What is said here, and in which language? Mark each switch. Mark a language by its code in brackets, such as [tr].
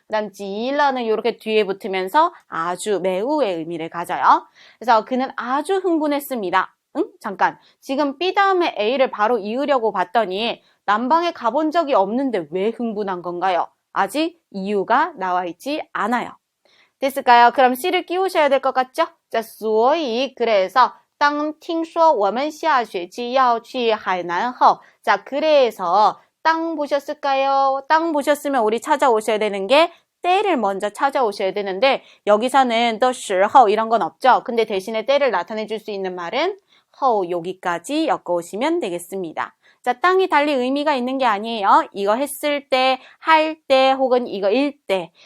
[ko] 그 다음 极了는 이렇게 뒤에 붙으면서 아주, 매우의 의미를 가져요. 그래서 그는 아주 흥분했습니다. 잠깐. 지금 B 다음에 A를 바로 이으려고 봤더니 남방에 가본 적이 없는데 왜 흥분한 건가요? 아직 이유가 나와 있지 않아요. 됐을까요? 그럼 C를 끼우셔야 될 것 같죠? [zh] 자, 所以 그래서 当听说我们下学期要去海南后. [ko] 자, 그래서 땅 보셨을까요? 땅 보셨으면 우리 찾아오셔야 되는 게 때를 먼저 찾아오셔야 되는데 여기서는 的时候 이런 건 없죠. 근데 대신에 때를 나타내 줄 수 있는 말은 后 여기까지 엮어오시면 되겠습니다. 자, 땅이 달리 의미가 있는 게 아니에요. 이거 했을 때, 할 때, 혹은 이거 일 때.